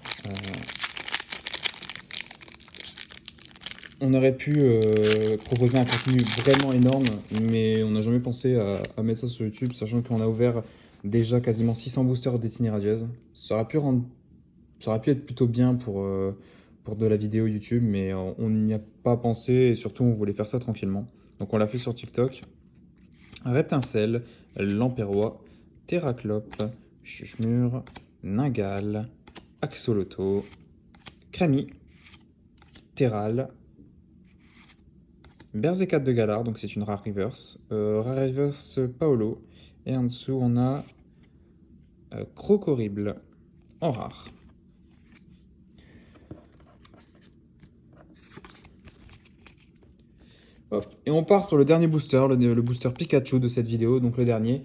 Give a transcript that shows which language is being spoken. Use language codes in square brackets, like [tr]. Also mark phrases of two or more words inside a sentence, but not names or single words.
[fr] On aurait pu proposer un contenu vraiment énorme, mais on n'a jamais pensé à mettre ça sur YouTube, sachant qu'on a ouvert déjà quasiment 600 boosters Destiny Radieuse. Ça aurait pu être plutôt bien pour de la vidéo YouTube, mais on n'y a pas pensé, et surtout on voulait faire ça tranquillement. Donc on l'a fait sur TikTok. Reptincelle, Lampérois, Terraclope, Chuchemur, Ningal, Axoloto, Crémi, Terral, Berzecat de Galar, donc c'est une rare reverse, rare reverse Paolo, et en dessous on a Crocorible en rare. Hop. Et on part sur le dernier booster, le booster Pikachu de cette vidéo, donc le dernier.